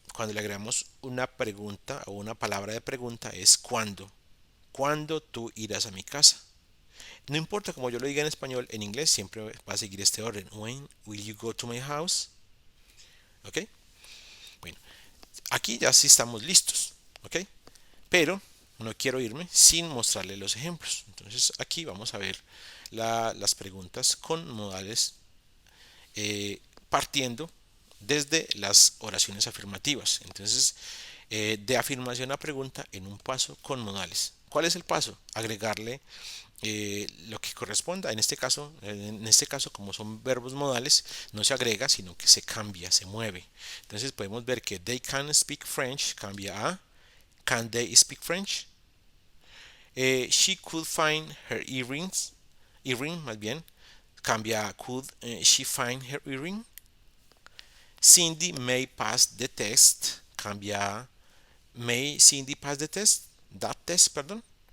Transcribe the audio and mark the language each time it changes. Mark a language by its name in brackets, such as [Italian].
[Spanish] cuando le agregamos una pregunta o una palabra de pregunta es cuándo. ¿Cuándo tú irás a mi casa? No importa como yo lo diga en español, en inglés siempre va a seguir este orden. [English] When will you go to my house? [Spanish] ¿Ok? Bueno, aquí ya sí estamos listos. ¿Ok? Pero no quiero irme sin mostrarle los ejemplos. Entonces aquí vamos a ver las preguntas con modales partiendo desde las oraciones afirmativas. Entonces, de afirmación a pregunta en un paso con modales. ¿Cuál es el paso? Agregarle lo que corresponda. En este caso, como son verbos modales, no se agrega, sino que se cambia, se mueve. Entonces podemos ver que [English] they can speak French [Spanish] cambia a [English] can they speak French. She could find her earrings. Earring, [Spanish] más bien, cambia a [English] could she find her earring. Cindy may pass the test. [Spanish] Cambia a [English] may Cindy pass the test. That test, [Spanish] perdón.